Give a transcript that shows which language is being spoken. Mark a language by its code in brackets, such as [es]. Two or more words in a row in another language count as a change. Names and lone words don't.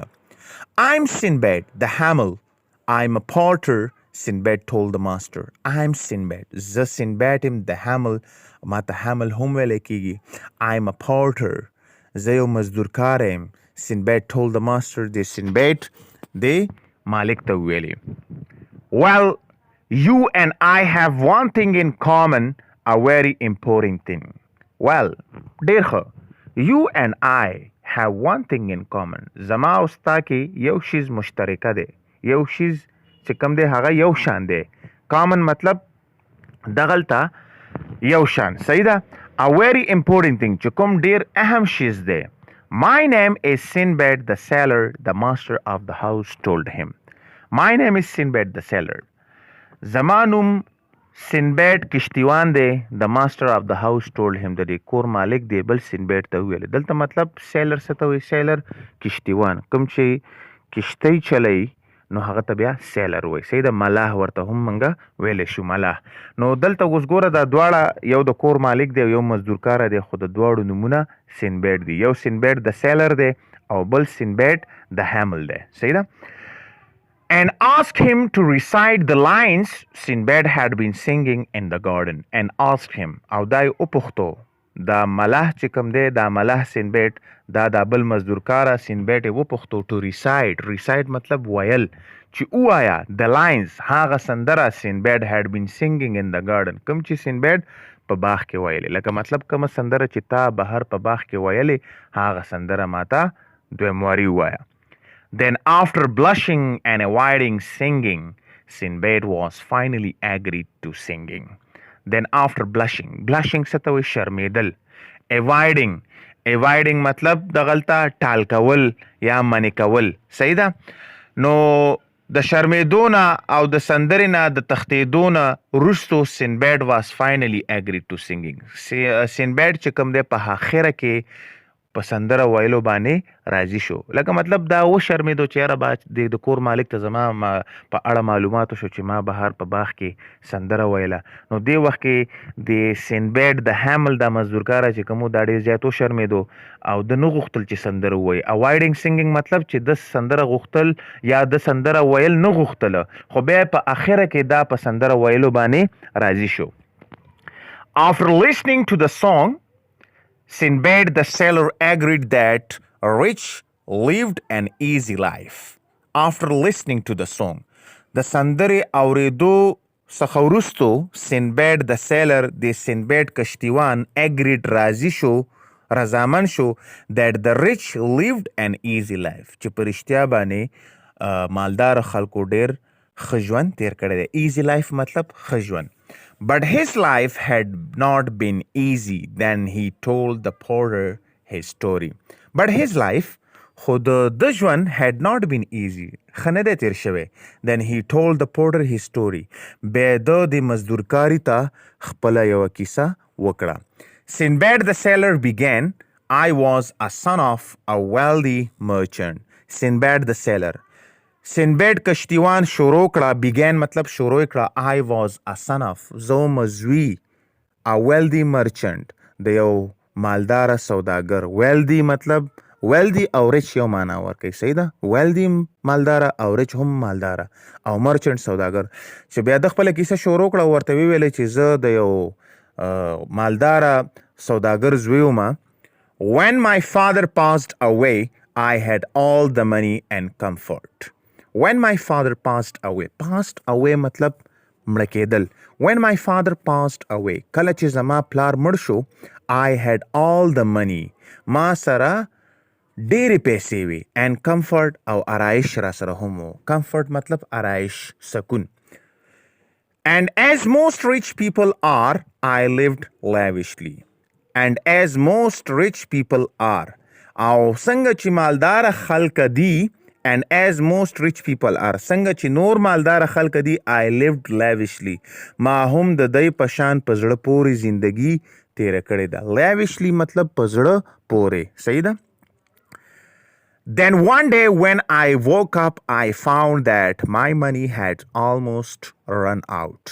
[en] I'm Sinbad the Hamel, I'm a porter, Sinbad told the master. I'm Sinbad, [ps] زه Sinbad یم, [en] the Hamel, [ps] ما ته Hamel هم ویلی کیږي. [en] I'm a porter, [ps] زه یو مزدورکار یم. [en] Sinbad told the master, [ps] د Sinbad د مالک ته ویلی. [en] Well, you and I have one thing in common, a very important thing. Well, [ps] ډیر ښه. [en] You and I have one thing in common. [ps] زما او ستا کې یو شیز مشترکه دی. یو شیز چې کوم دی هغه یو شان دی. common مطلب دغلته یو شان. صحیح ده. [en] A very important thing, [ps] چې کوم ډیر اهم شیز دی. [en] My name is Sinbad the sailor, the master of the house told him. My name is Sinbad the sailor. [ps] زما نوم سنباد کشتیوان دی. [en] The master of the house told him, [ps] د دې کور مالک دی بل سنباد ته ویل. دلته مطلب سیلر څه ته وایي, سیلر کشتیوان. کوم چې کشتی چلی نو هغه ته بیا سیلر وایي. صحیح ده. ملاح ورته هم منګه ویلی شو, ملاح. نو دلته اوس ګوره دا دواړه, یو د کور مالک دی او یو مزدورکاره دی, خو د دواړو نومونه سنباد دي. یو سنباد د سیلر دی او بل سنباد د هیمل دی. صحیح ده. [en] And asked him to recite the lines Sinbad had been singing in the garden. And asked him, [ps] او دای وپوښتو, دا ملاح چې کوم دی, دا ملاح سنباد, دا بل مزدورکاره سنباد یې وپوښتو [en] to recite. [ps] recite مطلب ویل, چې ووایه [en] the lines, [ps] هغه سندره [en] Sinbad had been singing in the garden, [ps] کوم چې سنباد په باغ کې ویلې. لکه مطلب کومه سندره چې تا بهر په باغ کې ویلې, هغه سندره ماته دویم واري ووایه. [en] Then after blushing and avoiding singing, Sinbad was finally agreed to singing. Then after blushing, blushing [ps] څه ته وایي, شرمېدل. avoiding مطلب دغلته ټال کول یا منې کول. صحیح ده. نو د شرمېدو نه او د سندرې نه د تښتېدو نه وروستو [en] Sinbad was finally agreed to singing. [ps] Sinbad چې کوم دی په آخره کې په سندره ویلو باندې راضي شو. لکه مطلب دا وشرمېدو چې یاره با د کور مالک ته زما په اړه معلوماتو شو چې ما بهر په باغ کې سندره ویله. نو دې وخت کې د سینبیډ د هیمل دا مزدورکاره چې کوم دا ډېر زیات وشرمېدو او د نه غوښتل چې سندره ووایي. [en] avoiding singing [ps] مطلب چې د سندره غوښتل یا د سندره ویل نه غوښتله، خو بیا په اخره کې دا په سندره ویلو باندې راضي شو. [en] After listening to the song, Sinbad the sailor agreed that Rich lived an easy life. After listening to the song, the [ps] سندرې اورېدو څخه وروستو سینبیډ د سیلر د سینبیډ کشتیوان agreed راضي شو، رضامند شو [en] that the rich lived an easy life [ps] چې په رښتیا باندې مالدار خلکو ډېر ښه ژوند تیر کړی دی. [en] easy life [ps] مطلب ښه ژوند. [en] But his life had not been easy. Then he told the porter his story. But his life, [ps] خود د ژوند [en] had not been easy. [ps] ښه نه دی تیر شوی. [en] Then he told the porter his story. [ps] بیا د مزدورکاري ته خپله یوه کیسه وکړه. [en] Sinbad the sailor began, I was a son of a wealthy merchant. Sinbad the sailor. [ps] سینبیډ کشتیوان شروع کړه. بیګین مطلب شروع کړه. [en] I was a son of [ps] زه مزوی [en] a wealthy merchant [ps] د یو مالداره سوداګر. wealthy مطلب wealthy او rich یو معنا ورکوي. صحیح ده. wealthy مالداره او rich هم مالداره او merchant سوداګر. چې بیا د خپله کیسه شروع کړه ورته ویلې چې زه د یو مالداره سوداګر زوی وم. [en] When my father passed away, I had all the money and comfort. When my father passed away [ps] مطلب مړه کېدل. [en] When my father passed away [ps] کله چې زما پلار مړ شو [en] I had all the money [ps] ما سره ډېرې پیسې وي [en] and comfort [ps] او آرایش را سره هم و. comfort مطلب آرایش سکون. [en] And as most rich people are I lived lavishly. And as most rich people are [ps] او څنګه چې مالدار خلک دي [en] and as most rich people are [ps] څنګه چې نور مالدار خلک دي [en] I lived lavishly [ps] ما هم د دوی په شان په زړه پورې زندگی تیره کړې ده. lavishly مطلب په زړه پورې. صحیح ده. [en] Then one day when I woke up I found that my money had almost run out.